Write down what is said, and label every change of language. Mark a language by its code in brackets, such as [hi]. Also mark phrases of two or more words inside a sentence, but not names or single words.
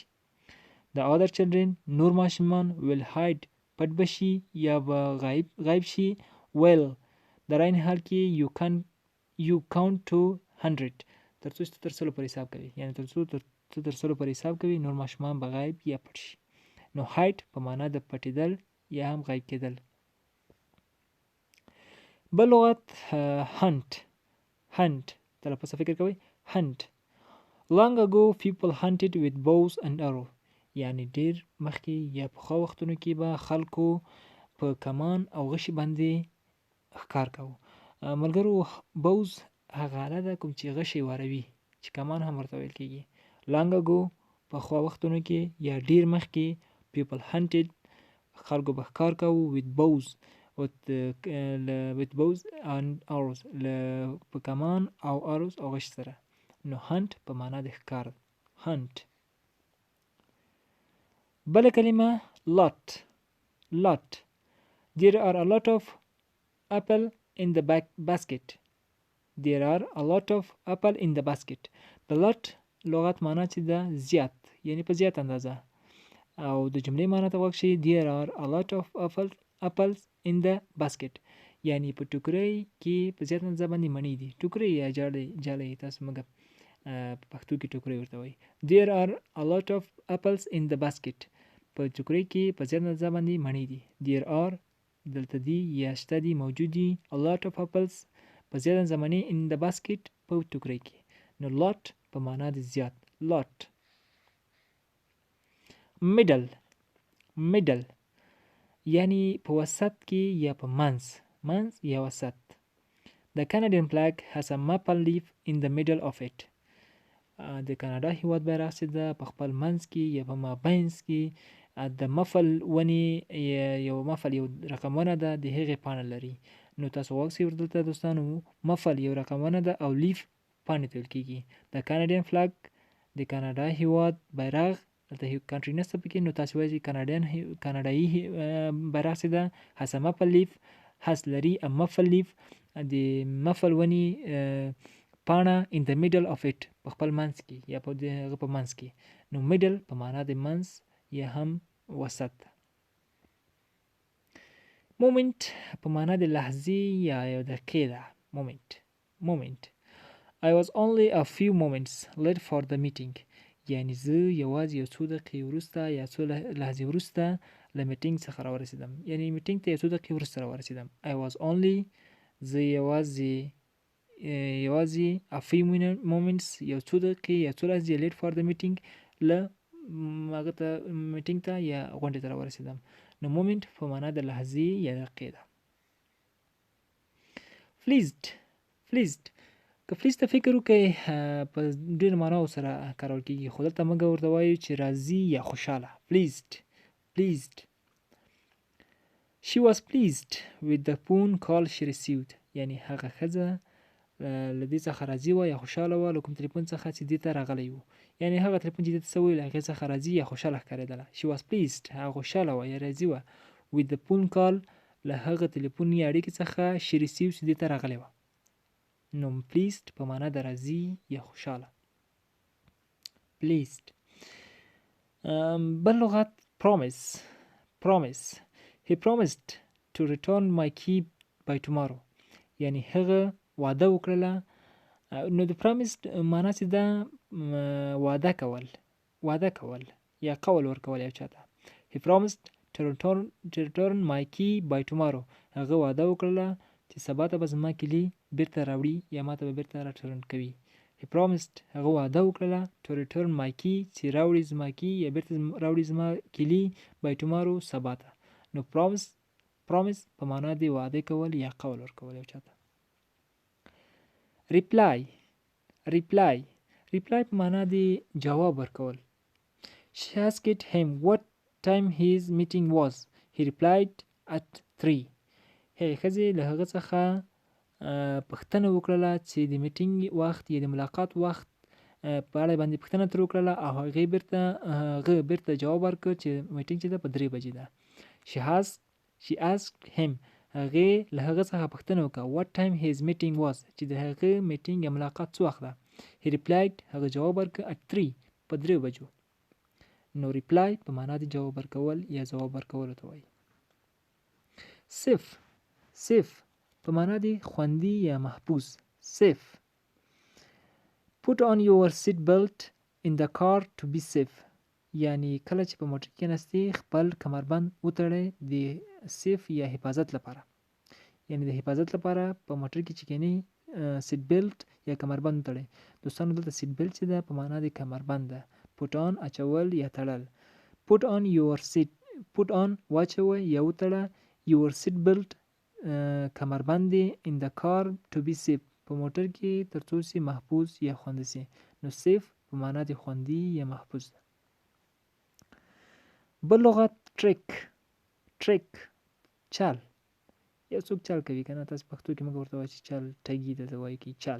[en] The other children [ps] نور ماشومان [en] will hide [ps] پټ بشي یا به غیب شي while در عین حال کې [en] you count to 100 [ps] ترڅو چې تر 100 پورې حساب کوي. یعنی ترڅو ته تر 100 پورې حساب کوي نور ماشومان به غیب یا پټ شي. نو hide په معنا د پټیدل یا هم غیب کېدل. بل لغت hunt تلفظ فکر کوي. hunt. [en] Long ago people hunted with bows and arrows. [ps] یعنی ډیر مخکې یا پخوا وختونو کې به خلکو په کمان او غشي باندې ښکار کوو. ملګرو بوز هغه آله ده کوم چې غشي واروي چې کمان هم ورته ویل کېږي. [en] long ago [ps] پخوا وختونو کې یا ډیر مخکې [en] people hunted [ps] خلکو به ښکار کوو [en] with bows and arrows [ps] په کمان او arrows او غش سره. نو hunt په معنا د ښکار. hunt. بل کلمه lot. [en] There are a lot of apple in the basket. There are a lot of apple in the basket. The lot [ps] لغت معنا چې ده زیات یعنی په زیات اندازه او د جملې معنا ته وکشي [en] there are a lot of apples in the basket [ps] یعنی په ټوکرۍ کې په زیات اندازه باندې مڼې دي. ټوکرۍ یا جالۍ تاسو موږ په پښتو کې ټوکرۍ ورته وایي. [en] There are a lot of apples in the basket. [ps] په ټوکرۍ کې په زیات اندازه باندې مڼې دي. [en] There are [ps] دلته دي یا شته دي موجود دي [en] a lot of apples [ps] په زیات اندازه مڼې [en] in the basket [ps] په ټوکرۍ کې. نو lot په معنا د زیات. lot. middle یعنی په وسط کې یا په منځ یا وسط. [en] The Canadian flag has a maple leaf in the middle of it. [ps] د کاناډا هیواد بیرغ چې ده په خپل منځ کې یا په مابینځ کې د مفل ونې یو رقم ونه ده د هغې پاڼه لري. نو تاسو واکسئ ورته دوستانو مفل یو رقم ونه ده او لیف پاڼې ته ویل کېږي. د [en] Canadian flag [ps] د کاناډا هیواد بیرغ دلته کنټري نشته پکې نو تاسو وایئ کاناډایي بیرغ چې ده [en] has a maple leaf [ps] لري [en] a maple leaf [ps] د مفل ونې پاڼه [en] in the middle of it [ps] په خپل منځ کې یا په هغه په منځ کې. نو middle په معنا د منځ یا هم وسط. مومنت په معنا د لحظې یا یو دقیقې ده. [en] مومنت I was only a few moments late for the meeting. [ps] یعنی زه یوازې یو څو دقیقې وروسته یا څو لحظې وروسته له میټینګ څخه راورسېدم. یعنی میټینګ ته یو څو دقیقې وروسته راورسېدم. [en] I was only [ps] زه یوازې [en] a few moments [ps] یو څو دقیقې یا څو لحظې [en] late for the meeting [ps] له هغه ته میټینګ ته یا غونډې ته راورسېدم. نو مومنت په معنا د لحظې یا دقیقې ده. pleased که پلیز ته فکر وکړئ په ډېرو معناو سره کارول کېږي، خو دلته موږ ورته وایو چې راضي یا خوشحاله. [en] pleased She was pleased with the phone call she received. [ps] یعنی هغه ښځه له دې څخه راضي وه یا خوشحاله وه له کوم تلیفون څخه چې دې ته راغلی و. یعنی هغه تلیفون چې دې ته څه ویل هغې څخه راضي یا خوشحاله ښکارېدله. [en] She was pleased [ps] هغه خوشحاله وه یا راضي وه [en] with the phone call [ps] له هغه تلیفوني اړیکې څخه [en] she received [ps] چې دې ته راغلی وه. نو pleased په معنا د راضي یا خوشحاله. [en] pleased [ps] بل لغت [en] promise He promised to return my key by tomorrow. [ps] یعنی هغه وعده وکړله. نو د promised معنا چې ده وعده کول یا قول ورکول یو چاته. [en] He promised to return my key by tomorrow. [ps] هغه وعده وکړله چې سبا ته به زما کیلي بیرته راوړي یا ما ته به بیرته راټرن کوي. [en] He promised [ps] هغه وعده وکړله [en] to return my key [ps] چې راوړي زما کی یا بیرته راوړي زما کیلي [en] by tomorrow [ps] سبا ته. نو promise په معنا دی وعده کول یا قول ورکول یو چاته. reply په معنا دی جواب ورکول. [en] She asked him what time his meeting was. He replied at 3. [ps] هغې ښځې له هغه څخه پوښتنه وکړله چې د میټینګ وخت یا د ملاقات وخت په اړه باندې پوښتنه ترې وکړله او هغه بیرته جواب ورکړ چې میټینګ چې ده په 3 بجې ده. [en] She asked him [ps] هغې له هغه څخه پوښتنه وکړه [en] what time his meeting was [ps] چې د هغه میټینګ یا ملاقات څه وخت ده. [en] He replied [ps] هغه جواب ورکړ [en] at 3 [ps] په 3 بجو. نو reply په معنا د جواب ورکول یا ځواب ورکولو ته وایي. safe په معنا دی خوندي یا محفوظ. [en] safe Put on your seat belt in the car to be safe. [ps] یعنی کله چې په موټر کې نستې خپل کمربند وتړئ د سیف یا حفاظت لپاره. یعنی د حفاظت لپاره په موټر کې چې کېنئ [en] seat belt [ps] یا کمربند وتړئ. دوستانو دلته [en] seat belt [ps] چې ده په معنا د کمربند ده. [en] put on [ps] اچول یا تړل. [en] put on [ps] واچوئ یا وتړه [en] your seat belt [ps] کمربند دی [en] in the car to be safe [ps] په موټر کې تر څو سي محفوظ یا خوندي سي. نو safe په معنا د خوندي یا محفوظ ده. بل لغت trick چال. یو څوک چال کوي کنه تاسو پښتو کې موږ ورته وایو چې چال ټګي ته وایي کی چال.